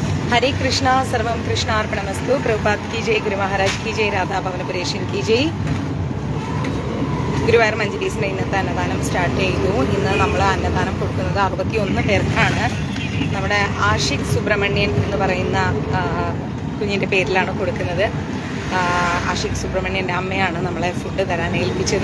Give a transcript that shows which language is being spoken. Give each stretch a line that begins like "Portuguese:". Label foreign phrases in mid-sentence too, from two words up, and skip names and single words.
Sanskrit: हरे कृष्णा सर्वं कृष्णार्पणमस्तु
Hindi: प्रभुपाद की जय गुरु महाराज की जय राधा ഭവനപുരേഷൻ की जय
Malayalam: ഗുരുവായൂർ മഞ്ജരീസിന് ഇന്നത്തെ അന്നദാനം സ്റ്റാർട്ട് ചെയ്തു. ഇന്ന് നമ്മൾ അന്നദാനം കൊടുക്കുന്നത് 61 പേർക്കാണ്. നമ്മുടെ ആഷിഖ് സുബ്രഹ്മണ്യൻ എന്ന് പറയുന്ന കുഞ്ഞിൻ്റെ പേരിലാണ് കൊടുക്കുന്നത്. ആഷിഖ് സുബ്രഹ്മണ്യൻ്റെ അമ്മയാണ് നമ്മളെ ഫുഡ് തരാൻ ഏൽപ്പിച്ചത്.